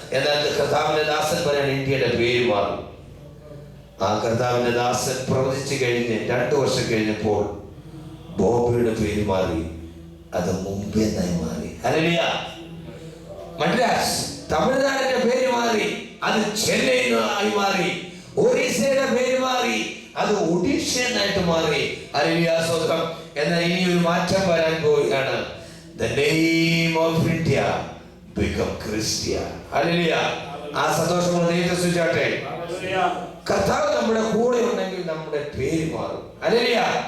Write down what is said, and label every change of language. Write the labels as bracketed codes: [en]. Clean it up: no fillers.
[ml] എന്നാൽ കർത്താവിന്റെ ദാസൻ പറയാണ്, ഇന്ത്യയുടെ പേര് മാറും. ആ കർത്താവിന്റെ ദാസൻ പ്രവചിച്ചു കഴിഞ്ഞ് 2 വർഷം കഴിഞ്ഞപ്പോൾ ബോംബെയുടെ പേര് മാറി, അത് മുംബൈ എന്നായി മാറി. ഹല്ലേലൂയ. മദ്രാസ് തമിഴ്നാടിന്റെ പേര് മാറി, അത് ചെന്നൈ ആയി മാറി. ഒറീസയുടെ പേര് മാറി, അത് ഒഡീഷ എന്നായിട്ട് മാറി. ഹല്ലേലൂയ സ്തോത്രം. എന്നാൽ ഇനി ഒരു മാറ്റം വരാൻ പോവുകയാണ്. [en] The name of India become Christian. [ml] Hallelujah. ആ സന്തോഷം ദൈവത്തെ സ്തുതിച്ചാട്ടെ. കർത്താവ് നമ്മുടെ കൂടെ ഉണ്ടെങ്കിൽ നമ്മുടെ പേര് മാറും. ഹല്ലേലൂയ.